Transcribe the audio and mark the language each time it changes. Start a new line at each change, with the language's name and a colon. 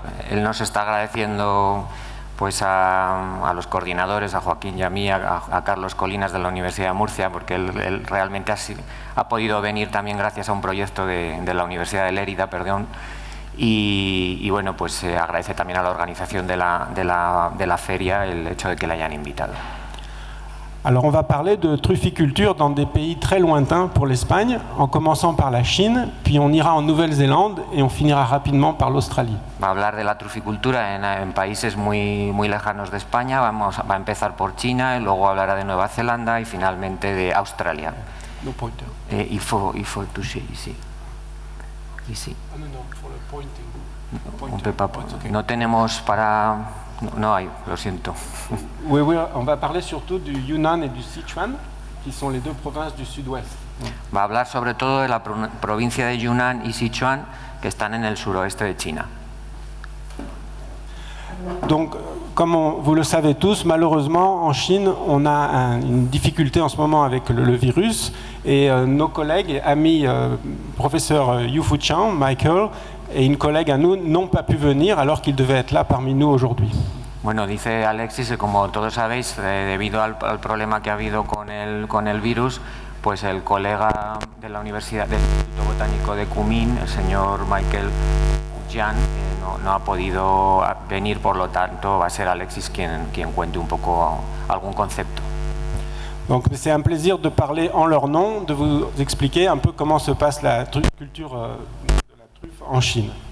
Spanish: Él nos está agradeciendo pues a los coordinadores, a Joaquín y a mí, a Carlos Colinas de la Universidad de Murcia, porque él realmente ha podido venir también gracias a un proyecto de la Universidad de Lérida, y bueno, pues agradece también a la organización de la feria el hecho de que le hayan invitado.
French: Alors on va parler de truficulture dans des pays très lointains pour l'Espagne, en commençant par la Chine, puis on ira en Nouvelle-Zélande et on finira rapidement par l'Australie.
Spanish: Va a hablar de la truficultura en países muy lejanos de España, va a empezar por China, y luego hablará de Nueva Zelanda y finalmente de Australia.
English: No pointer.
French: Il faut toucher ici. Ici. Ah non, pour le pointing. On peut pas, okay.
Spanish: No tenemos para... No hay, lo siento.
French: Oui, on va parler surtout du Yunnan et du Sichuan, qui sont les deux provinces du sud-ouest.
Spanish: Va a hablar sobre todo de la provincia de Yunnan y Sichuan, que están en el suroeste de China.
French: Donc, comme vous le savez tous, malheureusement, en Chine, on a une difficulté en ce moment avec le virus, et nos collègues et amis, professeur Yu Fuqian, Michael, et une collègue à nous n'ont pas pu venir alors qu'ils devaient être là parmi nous aujourd'hui.
Spanish: Bueno, dice Alexis que como todos sabéis, debido al problema que ha habido con el virus, pues el colega de la Universidad del Instituto Botánico de Kunming, el señor Michael Jian, no ha podido venir, por lo tanto va a ser Alexis quien cuente un poco algún concepto.
French: Donc c'est un plaisir de parler en leur nom, de vous expliquer un peu comment se passe la culture en Chine.